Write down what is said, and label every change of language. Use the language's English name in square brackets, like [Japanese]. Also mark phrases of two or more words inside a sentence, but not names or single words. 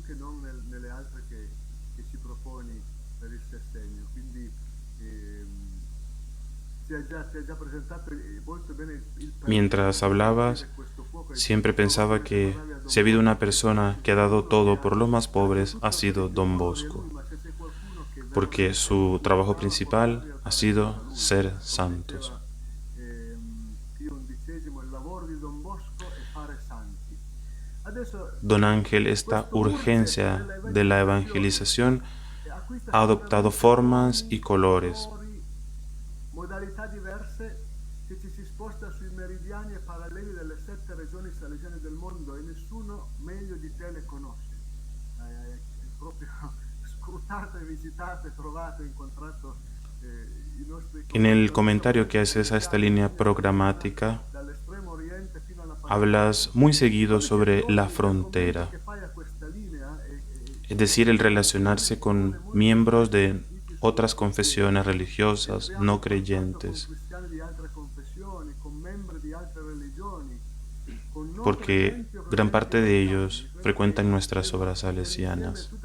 [Spanish] Mientras hablabas, siempre pensaba que si ha habido una persona que ha dado todo por los más pobres, ha sido Don Bosco, porque su trabajo principal ha sido ser santos. Don Ángel, esta urgencia de la evangelización ha adoptado formas y colores. [Italian] Modalità diverse che ci si sposta sui meridiani e paralleli delle 7 regioni salesiane del mondo e nessuno meglio di te le conosce. Proprio scrutate, visitate, trovate, incontrato i nostri. [Spanish] En el comentario que haces a esta línea programática, hablas muy seguido sobre la frontera, es decir, el relacionarse con miembros de otras confesiones religiosas no creyentes, porque gran parte de ellos frecuentan nuestras obras salesianas.